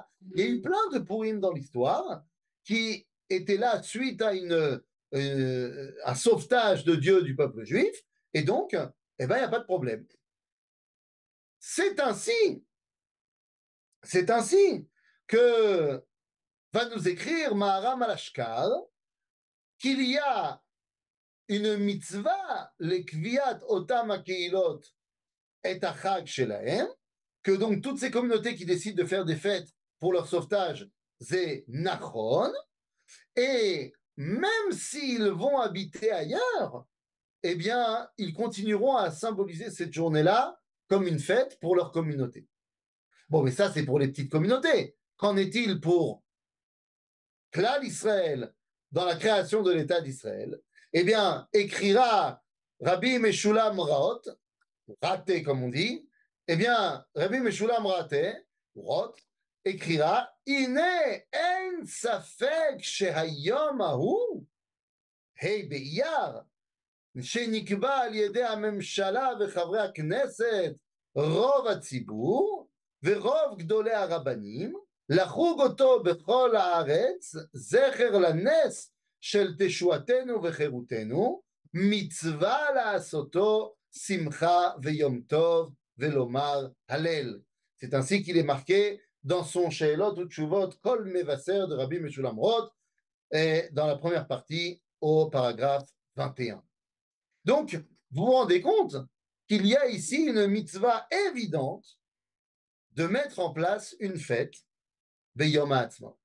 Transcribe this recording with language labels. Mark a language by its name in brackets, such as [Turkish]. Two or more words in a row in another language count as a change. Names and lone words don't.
[French] Il y a eu plein de Purim dans l'histoire qui étaient là suite à un sauvetage de Dieu du peuple juif, et donc, eh ben, il n'y a pas de problème. C'est ainsi que va nous écrire Maharam al-Ashkar qu'il y a une mitzvah, le [Hebrew] קביעת אותם הקהילות את החג שלהם, [French] que donc toutes ces communautés qui décident de faire des fêtes pour leur sauvetage, c'est nachon, et même s'ils vont habiter ailleurs, eh bien, ils continueront à symboliser cette journée-là comme une fête pour leur communauté. Bon, mais ça, c'est pour les petites communautés. Qu'en est-il pour Klal Israël dans la création de l'État d'Israël? Eh bien, écrira Rabbi Meshulam Raot, raté comme on dit, eh bien, Rabbi Meshulam Raté, Rot, écrira [Hebrew] אין אין ספק שהיום הוא ה' באייר, שנקבע על ידי הממשלה וחברי הכנסת, רוב הציבור ורוב גדולי הרבנים, לחוג אותו בכל הארץ, זכר לנס של תשועתנו וחירותנו, מצווה לעשותו שמחה ויום טוב ולומר הלל. [French] C'est ainsi qu'il est marqué dans son Sheelot ou Tshuvot, Kol Mevaser de Rabbi Meshulam Roth, dans la première partie au paragraphe 21. Donc, vous vous rendez compte qu'il y a ici une mitzvah évidente de mettre en place une fête de Yom HaAtzmaut.